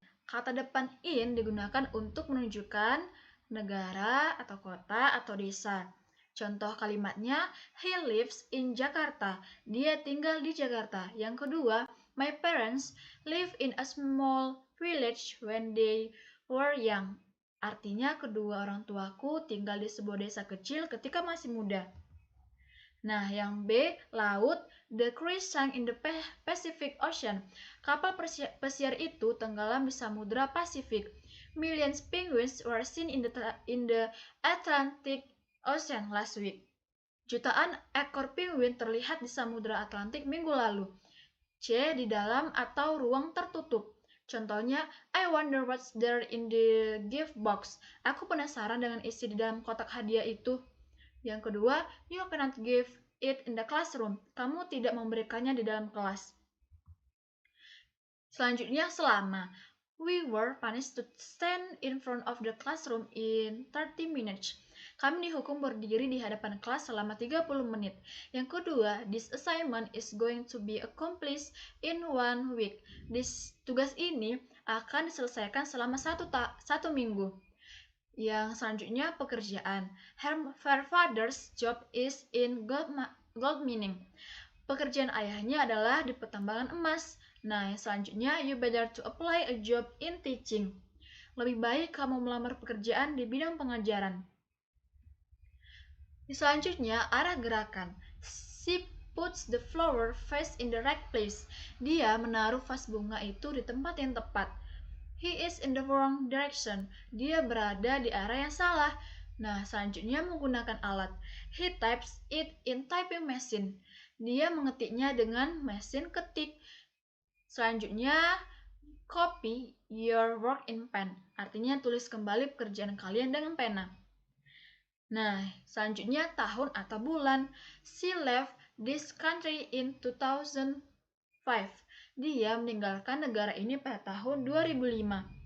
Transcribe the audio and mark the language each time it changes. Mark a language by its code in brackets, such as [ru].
[id] Kata depan in digunakan untuk menunjukkan negara atau kota atau desa. Contoh kalimatnya, [en] he lives in Jakarta. [id] Dia tinggal di Jakarta. Yang kedua, [en] my parents live in a small village when they were young. [id] Artinya kedua orang tuaku tinggal di sebuah desa kecil ketika masih muda. Nah, yang B, laut. [en] The cruise sank in the Pacific Ocean. [id] Kapal pesiar itu tenggelam di Samudra Pasifik. [en] Millions penguins were seen in the Atlantic Ocean last week. [id] Jutaan ekor penguin terlihat di Samudra Atlantik minggu lalu. C, di dalam atau ruang tertutup. Contohnya, [en] I wonder what's there in the gift box. [id] Aku penasaran dengan isi di dalam kotak hadiah itu. Yang kedua, [en] you cannot give it in the classroom. [id] Kamu tidak memberikannya di dalam kelas. Selanjutnya, selama. [en] We were punished to stand in front of the classroom in 30 minutes. [id] Kami dihukum berdiri di hadapan kelas selama 30 menit. Yang kedua, [en] this assignment is going to be accomplished in 1 week. [id] Tugas ini akan diselesaikan selama satu minggu. Yang selanjutnya, pekerjaan. [en] Her father's job is in gold mining. [id] Pekerjaan ayahnya adalah di pertambangan emas. Nah, yang selanjutnya, [en] you better to apply a job in teaching. [id] Lebih baik kamu melamar pekerjaan di bidang pengajaran. Selanjutnya, arah gerakan. [en] She puts the flower vase in the right place. [id] Dia menaruh vas bunga itu di tempat yang tepat. [en] He is in the wrong direction. [id] Dia berada di arah yang salah. Nah, selanjutnya menggunakan alat. [en] He types it in typing machine. [id] Dia mengetiknya dengan mesin ketik. Selanjutnya, [en] copy your work in pen. [id] Artinya tulis kembali pekerjaan kalian dengan pena. Nah, selanjutnya tahun atau bulan. [en] She left this country in 2005. [id] Dia meninggalkan negara ini pada tahun 2005.